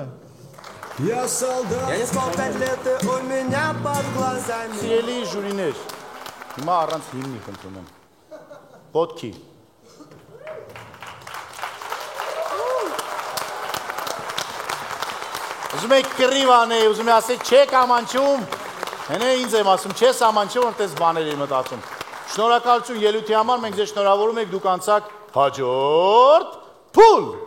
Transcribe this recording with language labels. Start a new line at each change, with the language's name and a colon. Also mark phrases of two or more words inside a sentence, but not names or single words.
Russian: Я солдат. Я не спал 5 лет, и у меня под глазами.
Armenian: Սիրելի ժուրիներ, հիմա առանց հիմնի խնդրում եմ։ Ոտքի։ Ուզում եք կռիվ անեի, ուզում եք ասել չեք ամանչում, հենե ինձ եմ ասում, չես ամանչում, որտես բաներ եմ մտածում։ Շնորհակալություն ելույթի համար, մենք ձեզ շնորհավորում ենք, դուք անցաք հաջորդ փուլ։